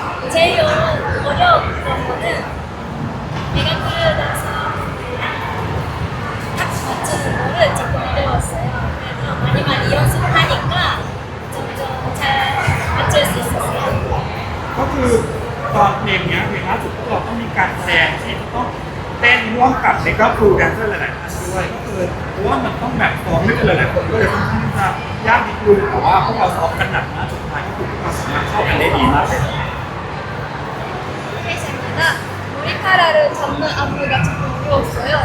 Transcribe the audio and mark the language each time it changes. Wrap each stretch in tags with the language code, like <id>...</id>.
<ko>제일 어려웠던 거는 내가 그려서 딱 맞추는 거를 조금 어려웠어요. 그래서 많이 연습하니까 점점 잘 맞출 수 있었어요.</ko> <th>ก็คือตอนเพลงเนี้ยเพลงล่าสุดพวกเราต้องมีการแสดงที่ต้องเต้นร่วมกับในก็ครูแดนเซอร์หลายๆท่านด้วยก็คือเพราะว่ามันต้องแบบซ้อมด้วยกันหลายๆคนก็เลยค่อนข้างที่จะยากนิดนึงแต่ว่าพวกเราซ้อมกันหนักมากสุดท้ายก็คือพวกเราสามารถเข้ากันได้ดีมากเลย</th> <ko>회식마다 머리카락을 잡는 안무가 조금 어려웠어요.</ko>